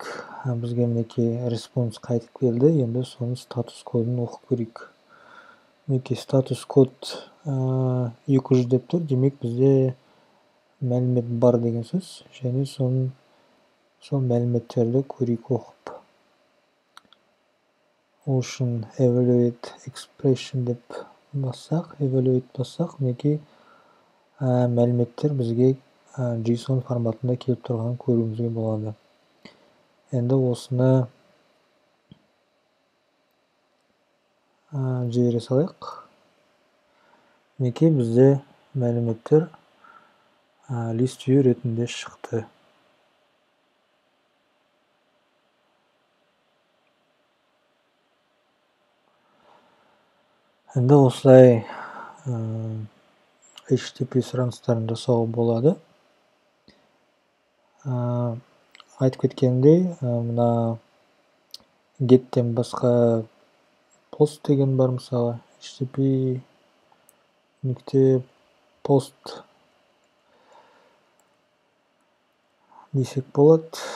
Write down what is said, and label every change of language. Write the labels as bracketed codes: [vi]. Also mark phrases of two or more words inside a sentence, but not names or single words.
[kk] Бізге мінекей респонс қайтып келді. Енді соның статус кодын оқып көрейік. Мінекей статус код 200 деп тұр. Демек бізде мәлімет бар деген сөз. Және сол мәліметтерді көрейік оқып. [en] Ocean evaluate expression [kk] деп бассақ, мінекей мәліметтер бізге JSON форматында келіп тұрған көруімізге болады. Енді осыны жібере салайық. Мінекей бізде мәліметтер [en] list view [kk] ретінде шықты. Енді осылай HTTP сұраныстарын жасауға болады. Айтып кеткендей, мына gеттен басқа post деген бар, мысалы HTTP нүкте post десек болады.